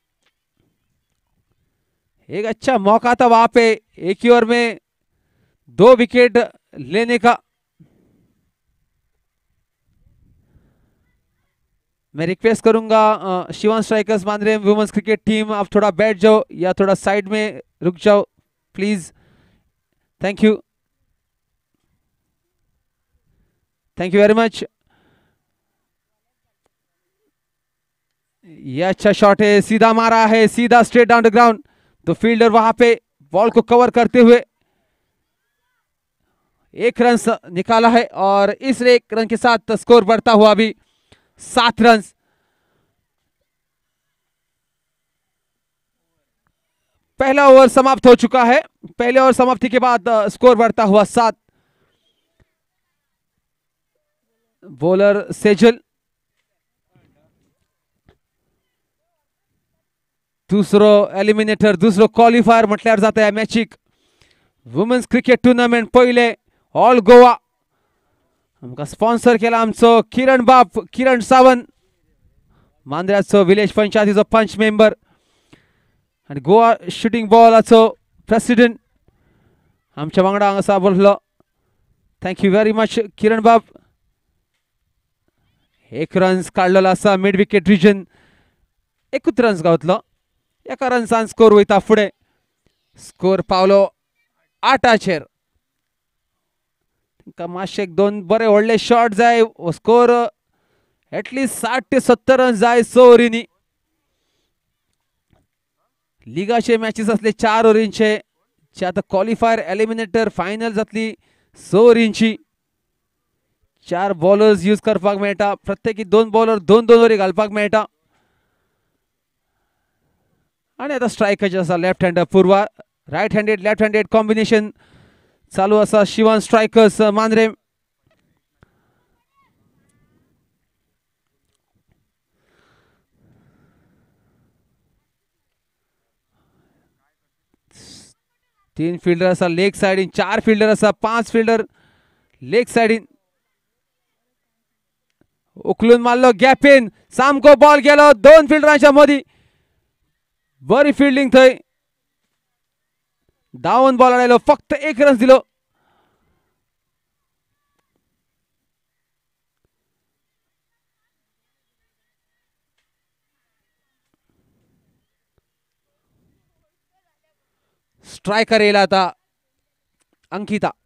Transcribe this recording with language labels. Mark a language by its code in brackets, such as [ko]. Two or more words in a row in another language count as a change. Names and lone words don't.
[hi] एक अच्छा मौका था वहां पे एक ही ओवर में 2 विकेट लेने का। मैं रिक्वेस्ट करूंगा शिवान स्ट्राइकर्स मांद्रेम [en] women's cricket team, [hi] आप थोड़ा बैठ जाओ या थोड़ा साइड में रुक जाओ प्लीज। [en] thank you, thank you very much. [hi] ये अच्छा शॉट है, सीधा मारा है, सीधा [en] straight down the ground. [hi] तो फील्डर वहां पे बॉल को कवर करते हुए 1 रन निकाला है और इस 1 रन के साथ स्कोर बढ़ता हुआ अभी 7 रन। पहला ओवर समाप्त हो चुका है। पहले ओवर समाप्ति के बाद स्कोर बढ़ता हुआ 7। [kok] बॉलर सेजल दुसरं एलिमिनेटर, दुसरं क्वालिफायर म्हटल्यावर जात आहे मॅचिक [en] women's cricket tournament [kok] पहिले ऑल गोवा। आमका स्पॉन्सर केला आमचं किरण बाप, किरण सावंत, मांद्र्याचं विलेज पंचायतीचं पंच मेंबर आणि गोवा शूटिंग बॉलाचं प्रेसिडेंट आमच्या वांगडा असा बोललो। [en] thank you very much किरण बाप। [kok] 1 रन काढलेला असा [en] mid wicket region, [kok] 21 रन्स गावतलो, 1 रनसान स्कोर वयता फुडें। स्कोर पावलो 8चेर। मातशे 2 बरे व्हडले शॉट जाय, स्कोर एटलीस्ट 60 ते 70 रन जाय 6 ओव्हरींनी। लिगाचे मॅचेस असले 4 ओव्हरींचे, जे आता [en] qualifier eliminator final [kok] जातली 6 ओव्हरींची। 4 बॉलर्स यूज करपाक मेळटा, प्रत्येकी 2 बॉलर 2-2 ओव्हरी घालपाक मेळटा। आणि आता स्ट्रायकाचे असा [en] left hander [kok] पूर्वा, [en] right handed left handed combination [kok] चालू असा शिवान स्ट्रायकर्स मांद्रेम। तीन फिल्डर असा लेग साइडीन, 4 फिल्डर असा, 5 फिल्डर लेग साइडीन। उकलून मारलो [en] gap in, [kok] सामको बॉल गेलो 2 फिल्डरांच्या मदी, बरी फिल्डिंग थंय। धावन बॉल आयलो, फक्त 1 रन दिलो। स्ट्रायकर येईल आता अंकिता।